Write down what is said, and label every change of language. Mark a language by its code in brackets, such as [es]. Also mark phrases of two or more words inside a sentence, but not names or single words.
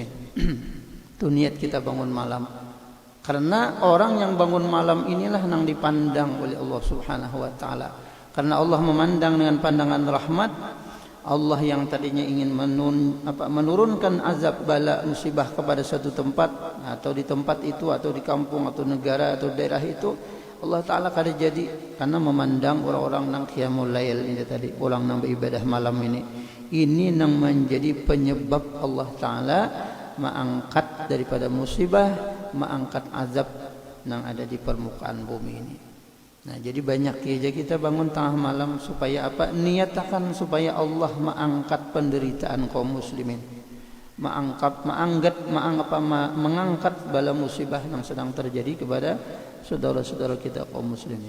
[id] Itu niat kita bangun malam. Karena orang yang bangun malam inilah yang dipandang oleh Allah [ar] سبحانه وتعالى. [id] Karena Allah memandang dengan pandangan rahmat. Allah yang tadinya ingin menurunkan azab, bala, musibah kepada satu tempat, atau di tempat itu, atau di kampung, atau negara, atau daerah itu, Allah Ta'ala [bjn] kada jadi, [id] karena memandang orang-orang nang qiyamul lail ini tadi, orang nang beribadah malam ini nang menjadi penyebab Allah Ta'ala mengangkat daripada musibah, mengangkat azab yang ada di permukaan bumi ini. Nah, jadi banyak aja kita bangun tengah malam supaya apa? Niatakan supaya Allah mengangkat penderitaan kaum muslimin, mengangkat bala musibah yang sedang terjadi kepada saudara-saudara kita kaum muslimin.